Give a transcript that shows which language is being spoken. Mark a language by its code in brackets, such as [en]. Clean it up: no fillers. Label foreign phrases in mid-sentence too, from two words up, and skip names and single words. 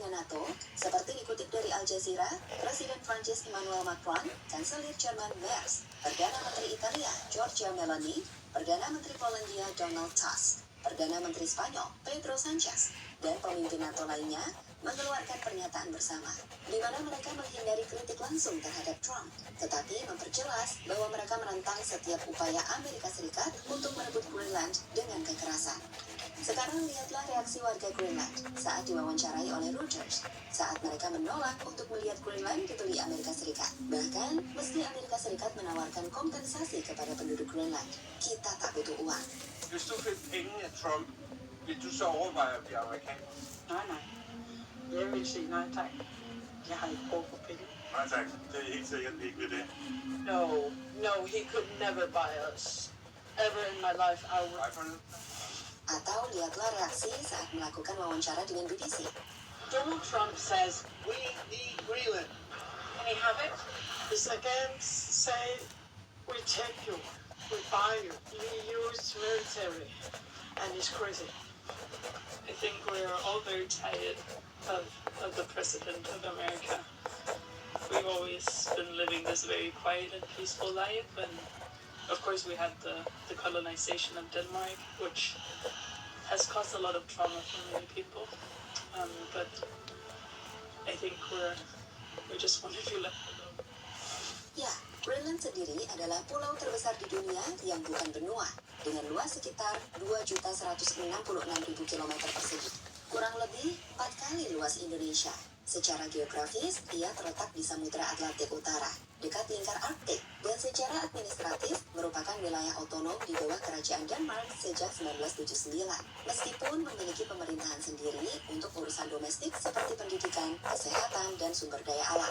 [id] Seperti dikutip dari Al Al Jazeera, Presiden Prancis Emmanuel Macron, Kanselir Jerman Merz, Perdana Menteri Italia Giorgia Meloni, Perdana Menteri Polandia Donald Tusk, Perdana Menteri Spanyol Pedro Sanchez, dan pemimpin NATO lainnya mengeluarkan pernyataan bersama, di mana mereka menghindari kritik langsung terhadap Trump, tetapi memperjelas bahwa mereka menentang setiap upaya Amerika Serikat untuk merebut Greenland dengan kekerasan. Sekarang lihatlah reaksi warga Greenland saat diwawancarai oleh Reuters saat mereka menolak untuk melihat Greenland dibeli Amerika Serikat. Bahkan, meski Amerika Serikat menawarkan kompensasi kepada penduduk Greenland, kita tak butuh uang. [da] Hvis du fik penge af Trump, vil du så overveje at blive amerikaner? Nej. Jeg vil sige nej tak. Jeg har ikke brug for penge. Nej tak, det er helt sikkert ikke ved det. [en] No, he could never buy us. Ever in my life, I would. [da] Nej for nu. [id] Atau lihatlah reaksi saat melakukan wawancara dengan BBC. [en] Donald Trump says, We need Greenland. can he have it? He's against, say, we take you, we buy you, you use military, and he's crazy. I think we're all very tired of the president of America. We've always been living this very quiet and peaceful life, and of course we had the colonization of Denmark, which has caused a lot of trauma for many people. But I think we just want to be left alone. [id] Ya, Greenland sendiri adalah pulau terbesar di dunia yang bukan benua, dengan luas sekitar 2.166.000 km persegi. Kurang lebih 4 kali luas Indonesia. Secara geografis, ia terletak di Samudra Atlantik Utara, dekat lingkar Arktik, dan secara administratif merupakan wilayah otonom di bawah Kerajaan Denmark sejak 1979, meskipun memiliki pemerintahan sendiri untuk urusan domestik seperti pendidikan, kesehatan, dan sumber daya alam.